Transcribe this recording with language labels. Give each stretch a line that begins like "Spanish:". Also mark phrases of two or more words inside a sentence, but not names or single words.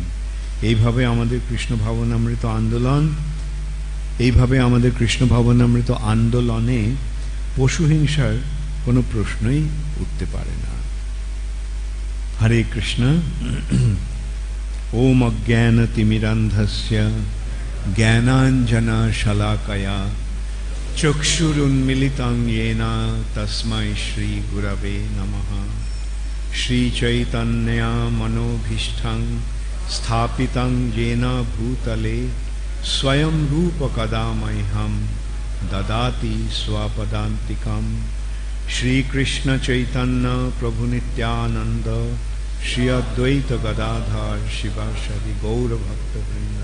Bangla: এইভাবে আমাদের কৃষ্ণ ভাবনামৃত আন্দোলনে পশুহিংসার কোনো প্রশ্নই উঠতে পারে না।
Sanskrit: হরে কৃষ্ণ। ওম অজ্ঞানতিমিরান্ধস্য জ্ঞানাঞ্জনা শলাকয়া চক্ষুরুন্মিলিতং येन তস্मै শ্রী গুরবে নমঃ। শ্রীচৈতন্য মনোভীষ্টং স্থাপিতং येन ভূতলে স্বয়ং রূপ কদা মह्यं দদাতি স্বপদান্তিকম। শ্রীকৃষ্ণ চৈতন্য প্রভু নিত্যানন্দ শ্রী অদ্বৈত গদাধর শিবাসাদি গৌরভক্তবৃন্দ।